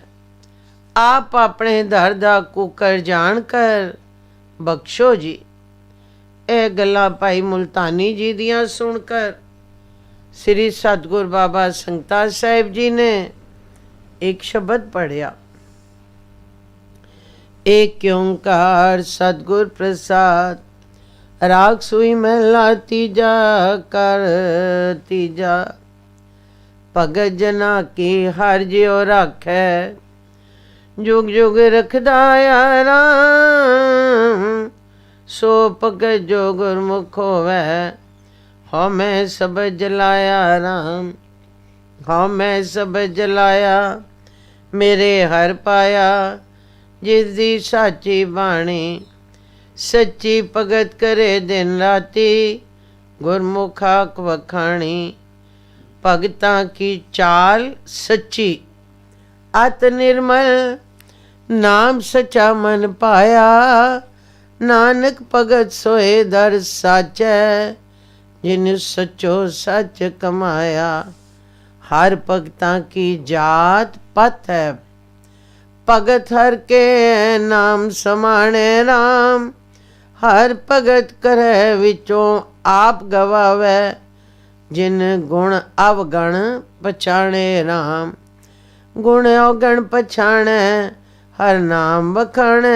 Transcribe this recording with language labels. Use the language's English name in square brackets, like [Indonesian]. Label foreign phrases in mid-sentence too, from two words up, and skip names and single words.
[Punjabi] ਆਪ ਆਪਣੇ ਦਰ ਦਾ ਕੁਕਰ ਜਾਣ ਕਰ ਬਖਸ਼ੋ ਜੀ। ਇਹ ਗੱਲਾਂ ਭਾਈ ਮੁਲਤਾਨੀ ਜੀ ਦੀਆਂ ਸੁਣ ਕਰ ਸ੍ਰੀ ਸਤਿਗੁਰੂ ਬਾਬਾ ਸੰਗਤਾ ਸਾਹਿਬ ਜੀ ਨੇ ਇੱਕ ਸ਼ਬਦ ਪੜ੍ਹਿਆ। ਏਕ ਓਂਕਾਰ ਸਤਗੁਰ ਪ੍ਰਸਾਦ। ਰਾਗ ਸੂਈ ਮਹਲਾ ਤੀਜਾ ਕਰ ਤੀਜਾ। ਭਗਤ ਜਨਾ ਕੀ ਹਰ ਜੀਓ ਰਾਖੈ, ਜੁਗ ਜੁਗ ਰਖਦਾ ਰਾਮ। ਸੋ ਭਗਤ ਜੋ ਗੁਰਮੁਖ ਹੋਵੈ, ਹਉ ਮੈਂ ਸਭ ਜਲਾਇਆ ਰਾਮ। ਹਉ ਮੈਂ ਸਭ ਜਲਾਇਆ, ਮੇਰੇ ਹਰ ਪਾਇਆ। ਜਿਸ ਦੀ ਸਾਚੀ ਬਾਣੀ, ਸੱਚੀ ਭਗਤ ਕਰੇ ਦਿਨ ਰਾਤੀ। ਗੁਰਮੁਖ ਆਖ ਵਖਾਣੀ, ਭਗਤਾਂ ਕੀ ਚਾਲ ਸੱਚੀ। ਅਤ ਨਿਰਮਲ, ਨਾਮ ਸਚਾ ਮਨ ਪਾਇਆ। ਨਾਨਕ ਭਗਤ ਸੋਏ ਦਰ ਸਾਚੈ, ਜਿਨ ਸਚੋ ਸਚ ਕਮਾਇਆ। ਹਰ ਭਗਤਾਂ ਕੀ ਜਾਤ ਪਤ ਹੈ, ਭਗਤ ਹਰ ਕੇ ਨਾਮ ਸਮਾਣੇ ਰਾਮ। ਹਰ ਭਗਤ ਕਰੇ ਵਿਚੋਂ ਆਪ ਗਵਾਵੇ, ਜਿਨ ਗੁਣ ਅਵਗਣ ਪਛਾਣੇ ਰਾਮ। ਗੁਣ ਅਵਗਣ ਪਛਾਣੇ, ਹਰ ਨਾਮ ਵਖਾਣੇ।